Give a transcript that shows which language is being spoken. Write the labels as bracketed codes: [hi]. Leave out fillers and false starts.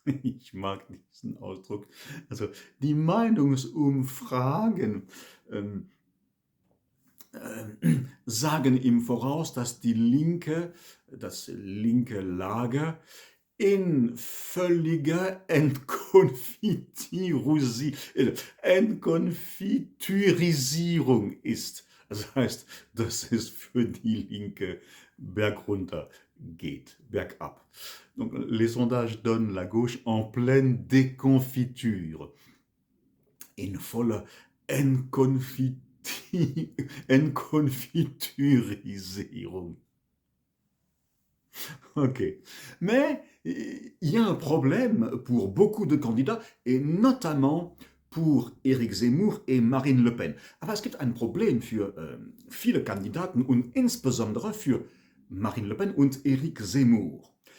[de] Ich mag diesen Ausdruck. Also die Meinungsumfragen sagen im Voraus, dass das linke Lager in völliger Entkonfiturisierung ist. Das heißt, dass es für die Linke bergunter geht, bergab. [fr] Donc, les sondages donnent la gauche en pleine déconfiture, [de] in voller Entkonfiturisierung. [fr] Ok. Mais il y a un problème pour beaucoup de candidats et notamment pour Éric Zemmour et Marine Le Pen. [de] Aber es gibt ein Problem für viele Kandidaten und insbesondere für Marine Le Pen und Éric Zemmour.